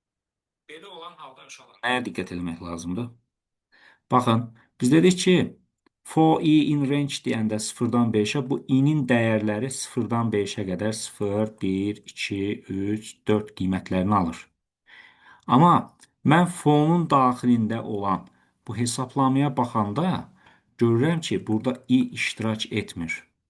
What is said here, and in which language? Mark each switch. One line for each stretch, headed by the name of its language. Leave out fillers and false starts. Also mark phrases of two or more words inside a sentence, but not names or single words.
Azerbaijani: belə olan halda uşaqlar nəyə diqqət etmək lazımdır? Baxın, biz dedik ki,
English: For i in range
Azerbaijani: deyəndə 0-dan 5-ə bu i-nin dəyərləri 0-dan 5-ə qədər 0, 1, 2, 3, 4 qiymətlərini alır. Amma mən for-nun daxilində olan bu hesablamaya baxanda görürəm ki, burada i iştirak etmir.